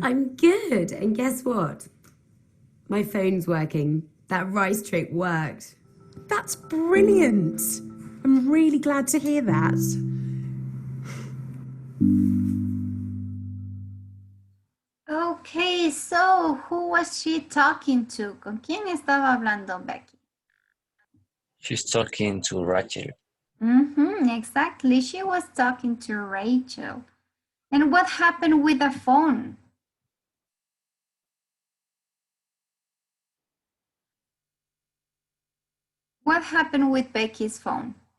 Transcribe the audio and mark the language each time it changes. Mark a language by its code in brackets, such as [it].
[en] I'm good. And guess what? My phone's working. That rice trick worked. That's brilliant. I'm really glad to hear that. Okay, so who was she talking to? [es] ¿Con quién estaba hablando Becky? [en] She's talking to Rachel. Exactly. She was talking to Rachel. And what happened with the phone? What happened with Becky's phone?